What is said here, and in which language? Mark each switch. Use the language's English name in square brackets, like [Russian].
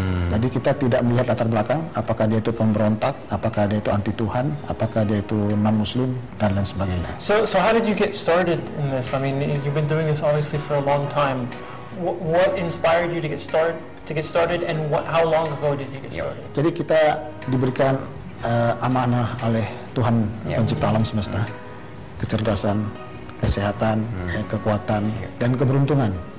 [Indonesian] Jadi kita tidak melihat latar belakang, apakah dia itu pemberontak, apakah dia itu anti Tuhan, apakah dia itu non-Muslim, dan lain sebagainya. [English] So how did you get started in this? I mean, you've been doing this obviously for a long time. What inspired you to get started, and how long ago did you get started? [Indonesian] Jadi kita diberikan amanah oleh Tuhan pencipta alam semesta, kecerdasan, kesehatan, kekuatan, dan keberuntungan.